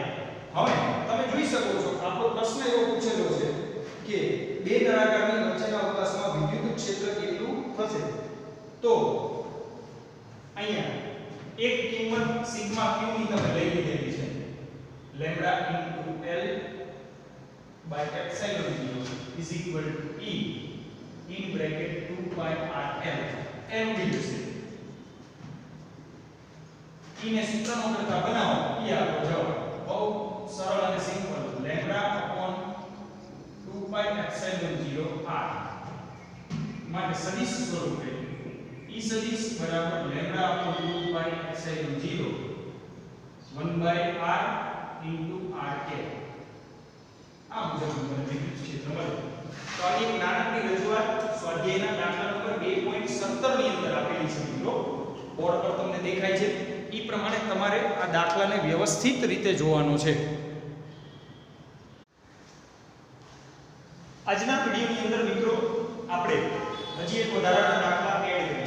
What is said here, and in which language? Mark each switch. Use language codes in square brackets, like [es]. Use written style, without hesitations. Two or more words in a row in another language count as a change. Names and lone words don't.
[gu] હવે તમે જોઈ શકો છો આપણો પ્રશ્ન એવો પૂછેલો છે કે બે નળાકારની વચ્ચેના અવકાશમાં વિદ્યુત ક્ષેત્ર કેટલું થશે. તો અહીંયા એક કિંમત સિગ્મા q ની તમે લઈ લીધેલી છે લેમ્બડા * [en] L by epsilon 0 is equal to E in bracket 2 pi r L. [gu] M બીજું છે E ને સૂત્રનો કરતા બનાવો એ આપણો જવાબ. બહુ સરળ અને સિમ્પલ. લેમ્બડા [en] upon 2 pi epsilon 0 [gu] r માટે સદિશ સ્વરૂપે E સદિશ બરાબર લેમ્બડા [en] upon 2 pi epsilon 0 1 by r into r cap. [gu] આ મુજબ મને વિદ્યુત ક્ષેત્ર મળે. તો આ એક નાનકડી રજૂઆત સ્વાધ્યાયના દાખલા નંબર 2.17 ની અંદર આપેલી છે મિત્રો. બોર્ડ પર તમને દેખાય છે એ પ્રમાણે તમારે આ દાખલાને વ્યવસ્થિત રીતે જોવાનો છે. આજના વિડિયોની અંદર મિત્રો આપણે હજી એક વધારાના દાખલા એડ કરીએ.